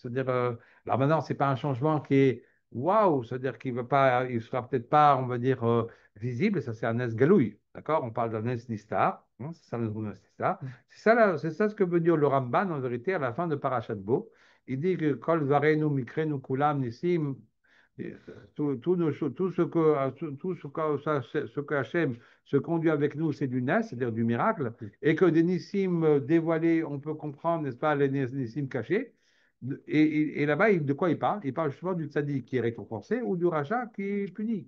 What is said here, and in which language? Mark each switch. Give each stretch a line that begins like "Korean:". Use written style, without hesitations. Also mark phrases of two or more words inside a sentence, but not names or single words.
French: C'est-à-dire, alors maintenant, ce n'est pas un changement qui est waouh, c'est-à-dire qu'il va pas, il sera peut-être pas, on va dire, visible. Ça, c'est un
Hebrew: נס גלוי.
French: D'accord? On parle d'un
Hebrew: נס נסתר.
French: Hein, c'est ça le
Hebrew: נס נסתר.
French: C'est ça ce que veut dire le Ramban, en vérité, à la fin de Parashat Bo. Il dit que
Hebrew: כל דברינו ומקרינו כולם נסים.
French: Tout ce que, ce que Hachem se conduit avec nous, c'est du nes, c'est-à-dire du miracle, et que des nissim dévoilés, on peut comprendre, n'est-ce pas, les nissim cachés. Et là-bas, de quoi il parle? Il parle justement du tzaddik qui est récompensé ou du rachat qui est puni.